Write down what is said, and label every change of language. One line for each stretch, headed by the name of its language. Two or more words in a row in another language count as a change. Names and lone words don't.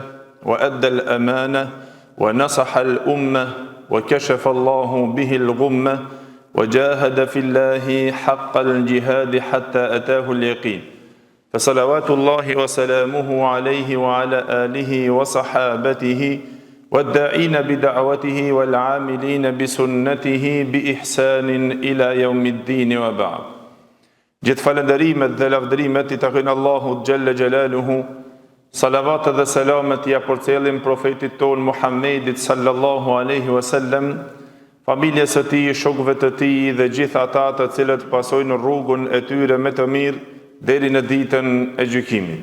Arabic: وأدى الأمانة ونصح الأمة وكشف الله به الغمة وجاهد في الله حق الجهاد حتى أتاه اليقين فصلوات الله وسلامه عليه وعلى آله وصحابته والداعين بدعوته والعاملين بسنته بإحسان إلى يوم الدين وبعد
Albanian: Gjithë falënderimet dhe lavdërimet I takojnë Allahut
Arabic: جل جلاله,
Albanian: salavat dhe selamet ja përcjellim profetit ton Muhammedit
Arabic: صلى الله عليه وسلم,
Albanian: familjes së tij, shokëve të tij dhe gjithë ata të cilët pasojnë rrugën e tyre me të mirë deri në ditën e gjykimit.